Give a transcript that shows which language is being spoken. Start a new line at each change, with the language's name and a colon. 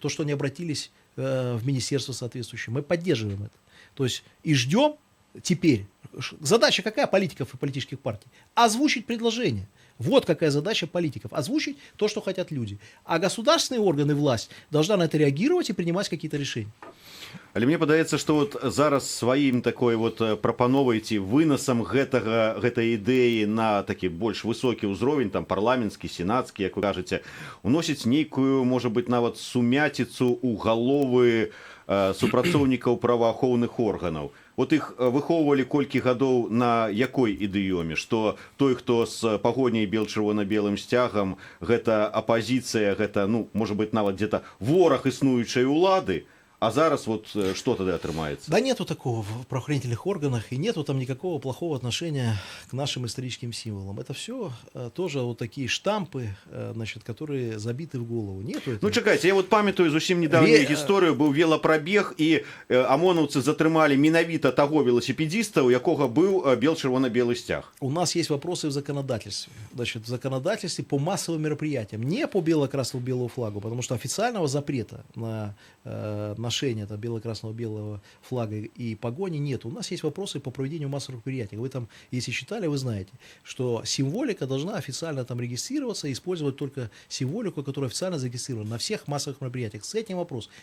Russian: То, что они обратились в министерство соответствующее. Мы поддерживаем это. То есть и ждем теперь. Задача какая политиков и политических партий? Озвучить предложение. Вот какая задача политиков. Озвучить то, что хотят люди. А государственные органы, власть должна на это реагировать и принимать какие-то решения.
Belarusian: Але мне падаецца, што вот зараз сваім такой вот прапановай ці вынасам гэтай ідэі на такі больш высокі ўзровень, там парламенtsкі, сенацкі, як вы кажаце, уносіць нейкую, можа быць, нават сумяціцу ў галовы супрацоўнікаў праваахоўных органаў. Вот іх выхоўвалі колькі гадоў на якой ідыёме, што той, хто з пагоняй бел-чырвона-белым сцягам, гэта апазіцыя, гэта, ну, можа быць, нават дзе-то вораг існуючай улады, а зараз
Russian: вот что тогда
Belarusian: отрымается?
Russian: Да нету такого в правоохранительных органах, и нету там никакого плохого отношения к нашим историческим символам. Это все тоже вот такие штампы, значит, которые забиты в голову. Нету этого.
Ukrainian: Ну, чекайте,
Belarusian: я вот памятаю зусім недавнюю гісторыю, быў велапрабег, і ОМОНовцы затрымалі менавіта таго велосипедиста, у якога быў бел-чырвона-белый сцяг.
Russian: У нас есть вопросы в законодательстве. Значит, в законодательстве по массовым мероприятиям, не по бело-красно-белому флагу, потому что официального запрета на ношение бело-красно-белого флага и погони нет. У нас есть вопросы по проведению массовых мероприятий. Вы там, если читали, вы знаете, что символика должна официально там регистрироваться, использовать только символику, которая официально зарегистрирована на всех массовых мероприятиях. С этим вопрос.